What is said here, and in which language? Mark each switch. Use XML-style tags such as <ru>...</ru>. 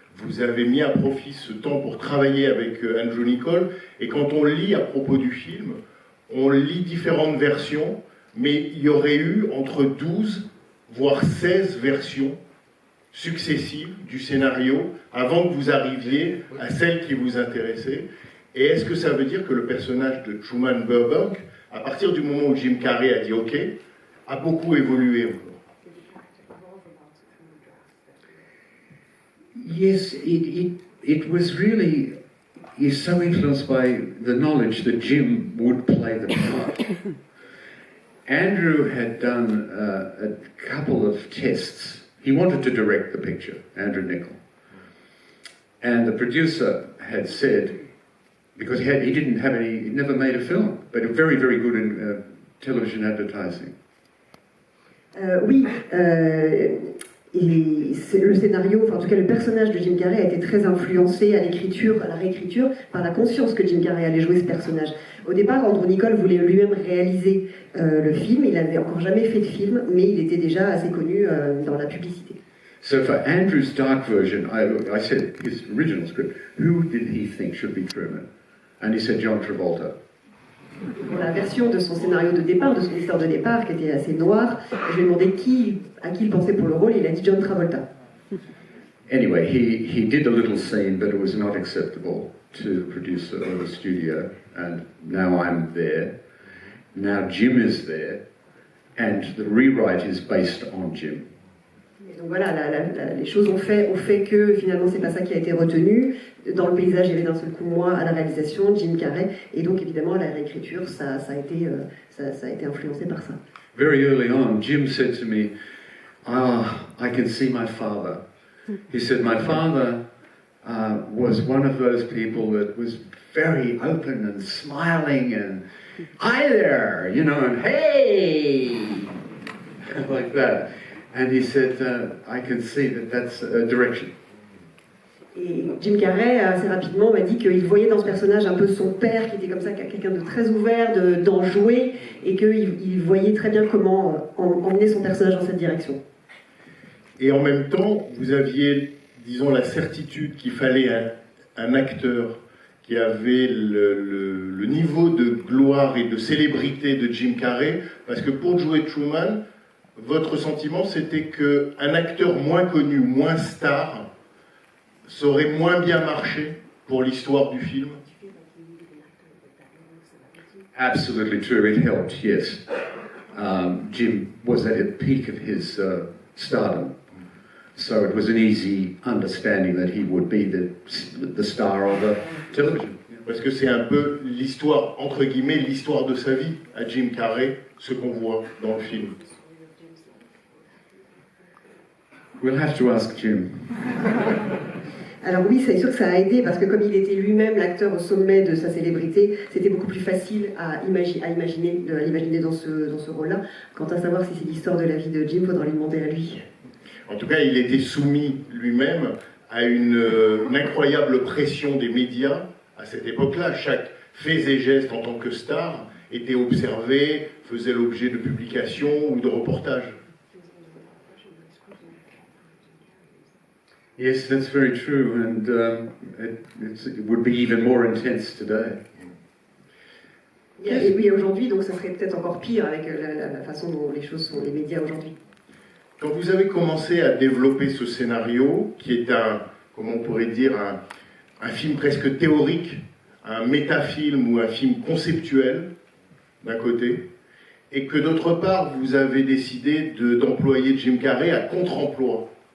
<fr>Vous avez mis à profit ce temps pour travailler avec Andrew Niccol, et quand on lit à propos du film, on lit différentes versions, mais il y aurait eu entre 12 voire 16 versions successives du scénario avant que vous arriviez à celle qui vous intéressait. Et est-ce que ça veut dire que le personnage de Truman Burbank, à partir du moment où Jim Carrey a dit OK, a beaucoup évolué encore?</fr> <en>Yes, it was really, he's so influenced by the knowledge that Jim would play the part. Andrew had done a couple of tests. He wanted to direct the picture, Andrew Niccol. And the producer had said, because he never made a film, but very, very good in television advertising.</en> <fr>Oui, et le scénario, enfin en tout cas le personnage de Jim Carrey a été très influencé à l'écriture, à la réécriture, par la conscience que Jim Carrey allait jouer ce personnage. Au départ, Andrew Niccol voulait lui-même réaliser le film, il n'avait encore jamais fait de film, mais il était déjà assez connu dans la publicité.</fr> <en>So for Andrew's dark version, I said his original script, who did he think should be Truman? And he said John Travolta.</en> <fr>Pour la version de son scénario de départ, de son histoire de départ, qui était assez noire, je lui ai demandé à qui il pensait pour le rôle, et il a dit John Travolta.</fr> <en>Anyway, he did a little scene, but it was not acceptable to the producer or the studio, and now I'm there. Now Jim is there, and the rewrite is based on Jim.</en> <fr>Et donc voilà, les choses ont fait que finalement c'est pas ça qui a été retenu. Dans le paysage, il y avait d'un seul coup moi à la réalisation, Jim Carrey, et donc évidemment à la réécriture, ça a été influencé par ça.</fr> <en>Very early on, Jim said to me, I can see my father. He said, my father was one of those people that was very open and smiling and, hi there, you know, and hey, like that. And he said, I can see that that's a direction.</en> <fr>Et Jim Carrey, assez rapidement, m'a dit qu'il voyait dans ce personnage un peu son père, qui était comme ça, quelqu'un de très ouvert, d'enjoué, et qu'il voyait très bien comment emmener son personnage dans cette direction. Et en même temps, vous aviez, disons, la certitude qu'il fallait un acteur qui avait le niveau de gloire et de célébrité de Jim Carrey, parce que pour jouer Truman, votre sentiment c'était qu'un acteur moins connu, moins star, ça aurait moins bien marché pour l'histoire du film.</fr> <en>Absolutely true, it helped, yes. Jim was at the peak of his stardom. So it was an easy understanding that he would be the star of the television.</en> <fr>Parce que c'est un peu l'histoire, entre guillemets, l'histoire de sa vie à Jim Carrey, ce qu'on voit dans le film.</fr> <en>We'll have to ask Jim.</en> <fr>Alors oui, c'est sûr que ça a aidé, parce que comme il était lui-même l'acteur au sommet de sa célébrité, c'était beaucoup plus facile à imaginer dans ce rôle-là. Quant à savoir si c'est l'histoire de la vie de Jim, il faudra lui demander à lui. En tout cas, il était soumis lui-même à une incroyable pression des médias à cette époque-là. Chaque fait et geste en tant que star était observé, faisait l'objet de publications ou de reportages.</fr> <en>Yes, that's very true, and it would be even more intense today.</en> <fr>Et oui, aujourd'hui, donc ça serait peut-être encore pire avec la façon dont les choses sont, les médias aujourd'hui. Quand vous avez commencé à développer ce scénario, qui est comment on pourrait dire, un film presque théorique, un métafilm ou un film conceptuel, d'un côté, et que d'autre part, vous avez décidé d'employer Jim Carrey à contre-emploi.</fr>